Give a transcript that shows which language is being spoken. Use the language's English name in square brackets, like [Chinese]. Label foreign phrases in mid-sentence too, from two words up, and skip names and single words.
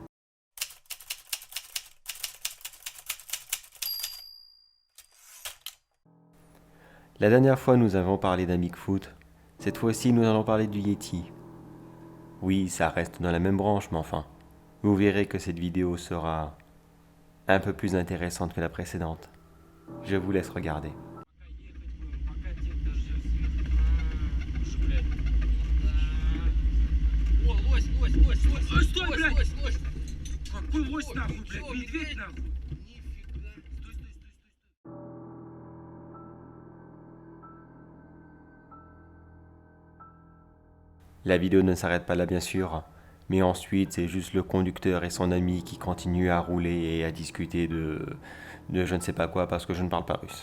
[French] La dernière fois, nous avons parlé d'un Bigfoot. Cette fois-ci, nous allons parler du Yeti. Oui, ça reste dans la même branche, mais enfin, vous verrez que cette vidéo sera un peu plus intéressante que la précédente. Je vous laisse regarder. [Russian] О, лось, лось, лось, лось, лось, стой, блядь! Лось, лось, какой лось нахуй, блядь, медведь нахуй! Нифига. Стой, стой, стой, стой. [French] La vidéo ne s'arrête pas là bien sûr, mais ensuite c'est juste le conducteur et son ami qui continuent à rouler et à discuter de je ne sais pas quoi parce que je ne parle pas russe.